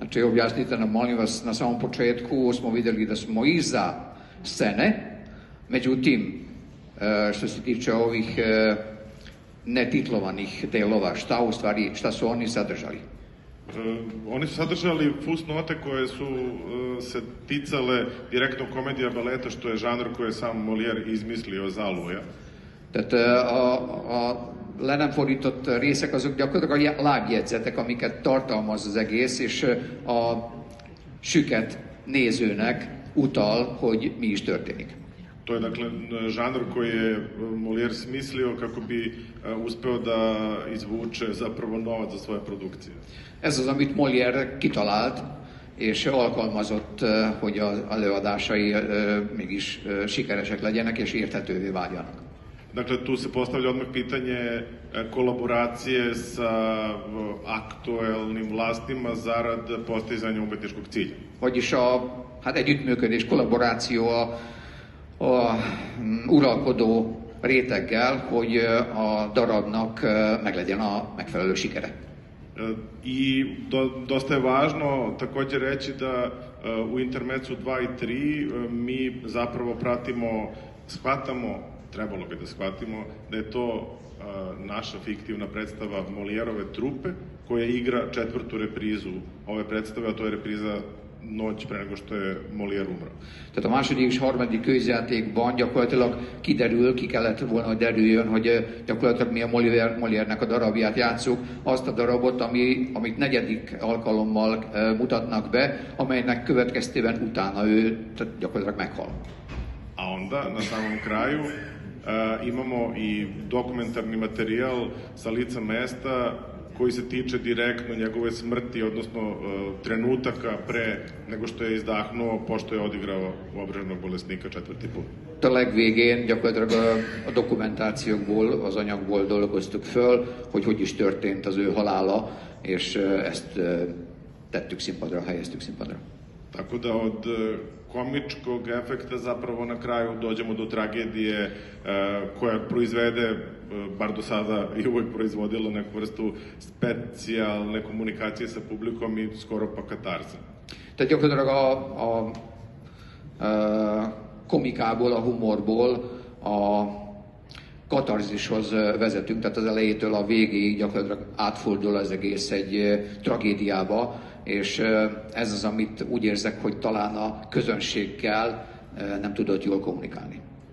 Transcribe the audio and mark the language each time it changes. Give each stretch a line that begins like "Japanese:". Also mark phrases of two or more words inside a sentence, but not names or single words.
Serbian: Znači, objasnite nam, molim vas, na samom početku smo vidjeli da smo iza scene, međutim, što se tiče ovih netitlovanih delova, šta su oni sadržali? Oni su sadržali fusnote koje su se ticale direktno komedija baleta, što je žanr koji je sam Molière izmislio za Louis.
Hungarian: Tehát a le nem fordított részek azok gyakorlatilag a lábjegyzetek, amiket tartalmaz az egész, és a süket nézőnek utal, hogy mi is történik.
Serbian: To je dakle žanr koji je Molière smislio kako bi uspeo da izvuče zapravo novac za svoje produkcije.
Hungarian: Ez az, amit Molière kitalált, és alkalmazott, hogy az előadásai mégis sikeresek legyenek, és érthetővé váljanak.
Serbian: Dakle, tu se postavlja odmah pitanje kolaboracije sa aktuelnim vlastima zarad postizanja umetničkog cilja.
Hungarian: Vagyis együttműködés, kollaboráció a uralkodó réteggel, hogy a darabnak meglegyen a megfelelő sikere.
Serbian: I dosta je važno također reći da u intermecu 2 i 3 mi zapravo trebalo bi da shvatimo da je to naša fiktivna predstava Molijerove trupe koja igra 4. reprizu ove predstave, a to je repriza noć pre nego što je Molière umro.
Hungarian: Tehát a második és harmadik közjátékban gyakorlatilag ki kellett volna, hogy derüljön, hogy gyakorlatilag mi a Molière-nek a darabját játsszuk, azt a darabot, amit negyedik alkalommal mutatnak be, amelynek következtében utána ő gyakorlatilag meghal.
Serbian: A onda, na samom kraju, imamo i dokumentarni materijal sa lica mesta koji se tiče direktno njegove smrti, odnosno trenutaka pre nego što je izdahnuo, pošto je odigrao uobraženog bolesnika 4. put.
Hungarian: A legvégén gyakorlatilag a dokumentációkból, az anyagból dolgoztuk föl, hogy is történt az ő halála, és ezt tettük színpadra, helyeztük színpadra.
Serbian: Tako da od komičkog efekta zapravo na kraju dođemo do tragedije koja proizvede, bar do sada i uvek proizvodila neku vrstu specijalne komunikacije sa publikom i skoro pa katarze.
Hungarian: Tehát gyakorlatilag a komikából, a humorból a katarzishoz vezetünk, tehát az elejétől a végéig gyakorlatilag átfordul az egész egy tragédiába, és ez az, amit úgy érzek, hogy talán a közönséggel nem tudott jól kommunikálni.